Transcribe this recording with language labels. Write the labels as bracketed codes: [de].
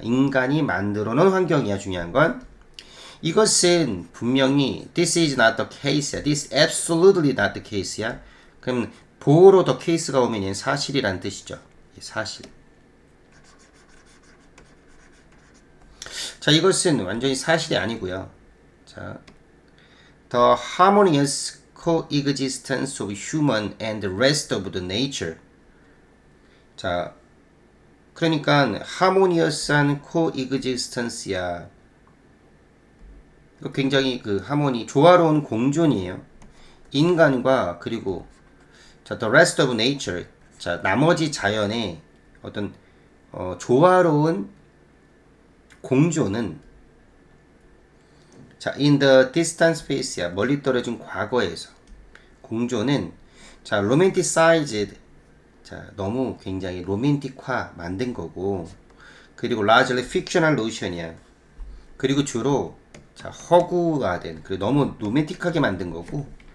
[ko] 인간이 만들어 놓은 환경이야. 중요한 건 이것은 분명히 [en] this is not the case [ko] 야. [en] this absolutely not the case야. [ko] 그럼 보호로 더 케이스가 오면 얘는 사실이란 뜻이죠. 사실. 자, 이것은 완전히 사실이 아니고요. [en] 자, the harmonious coexistence of human and the rest of the nature. [ko] 자, 그러니까 harmonious한 coexistence야. 굉장히 그 하모니, 조화로운 공존이에요. [en] 인간과 그리고 자, the rest of nature. [ko] 자, 나머지 자연의 어떤 조화로운 공존은 자, [en] in the distant space [ko] 야. 멀리 떨어진 과거에서. 공존은 자, romanticized. 자, 너무 굉장히 로맨틱화 만든 거고. [en] 그리고 largely fictional notion이야. [ko] 그리고 주로 자, 허구화된, 그리고 너무 로맨틱하게 만든 거고.